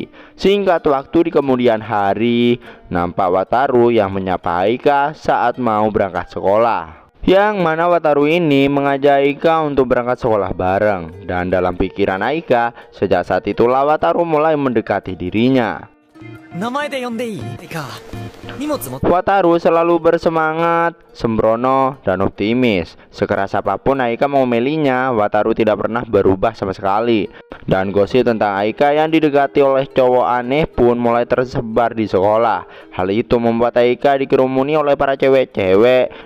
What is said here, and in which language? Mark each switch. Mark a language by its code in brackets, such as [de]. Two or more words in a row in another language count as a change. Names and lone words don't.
[id] Singkat waktu di kemudian hari, nampak Wataru yang menyapa Aika saat mau berangkat sekolah. Yang mana Wataru ini mengajak Aika untuk berangkat sekolah bareng. Dan dalam pikiran Aika, sejak saat itulah Wataru mulai mendekati dirinya. [ja] 名前で呼んでいいか。荷物持って。 [id] Wataru selalu bersemangat, sembrono, dan optimis. Sekeras apapun Aika memelinya, Wataru tidak pernah berubah sama sekali. Dan gosip tentang Aika yang didekati oleh cowok aneh pun mulai tersebar di sekolah. Hal itu membuat Aika dikerumuni oleh para cewek-cewek.